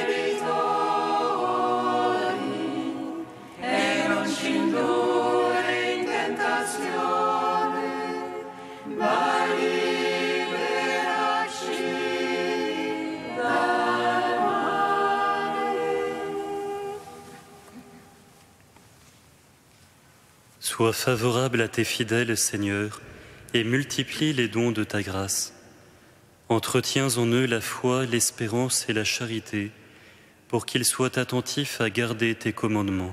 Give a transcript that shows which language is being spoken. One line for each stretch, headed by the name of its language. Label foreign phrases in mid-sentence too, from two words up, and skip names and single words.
Italian: debitori, e non ci indurre in tentazione, ma liberaci dal male.
French: Sois favorable à tes fidèles, Seigneur, et multiplie les dons de ta grâce. Entretiens en eux la foi, l'espérance et la charité, pour qu'ils soient attentifs à garder tes commandements.